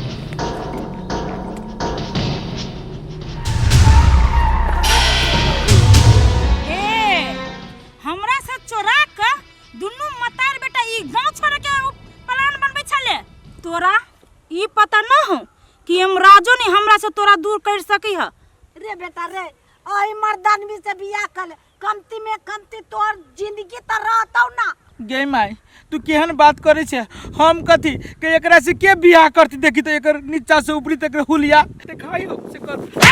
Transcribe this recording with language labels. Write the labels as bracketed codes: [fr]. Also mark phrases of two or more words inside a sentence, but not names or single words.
[mai] हमरा से चोरा के दुनू मतार बेटा ई गांव छोड़ के प्लान बनबै छले। तोरा ई पता न हो कि हम राजो ने हमरा से तोरा दूर कर सकी है। रे बेटा रे, ओई मर्दानमी से बियाह कर, कमती में कमती तोर जिंदगी त रहतौ ना। गे माई तू केहन बात करे छे? हम कथी के एकरा से के बियाह करती? देखी तो एकर नीचा से ऊपरी तक हुलिया देखाई हो से कर।